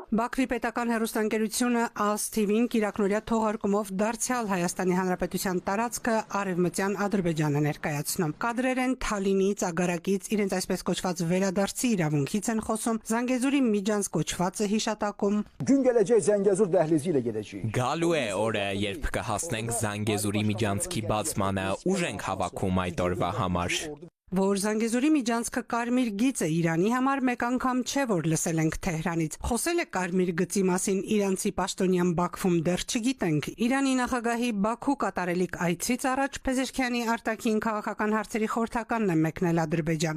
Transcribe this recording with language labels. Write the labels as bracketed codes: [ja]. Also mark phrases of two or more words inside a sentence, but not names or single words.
[hy] Բաքվի պետական հեռուստաընկերությունը ASTV-ին կիրակնօրյա թողարկումով դարձյալ Հայաստանի Հանրապետության տարածքը արևմտյան Ադրբեջան է ներկայացնում։ Կադրեր են Թալինից, Ագարակից, իրենց այսպես կոչված վերադարձի իրավունքից են խոսում, Զանգեզուրի միջանց կոչվածը հիշատակում։ [az] Gün gələcək Zəngəzur dəhlizi ilə gedəcəyik։ [hy] Գալու է օրը, երբ կհասնենք Զանգեզուրի միջանցքի բացմանը, ուժ ենք հավաքում այդ օրվա համար։ Որ Զանգեզուրի միջանցքը կարմիր գիծ է Իրանի համար, մեկ անգամ չէ, որ լսել ենք Թեհրանից։ Խոսել է կարմիր գծի մասին իրանցի պաշտոնյան Բաքվում, դեռ չգիտենք։ Իրանի նախագահի Բաքու կատարելիք այցից առաջ Փեզեշքյանի արտաքին քաղաքական հարցերի խորհրդականն է մեկնել Ադրբեջան։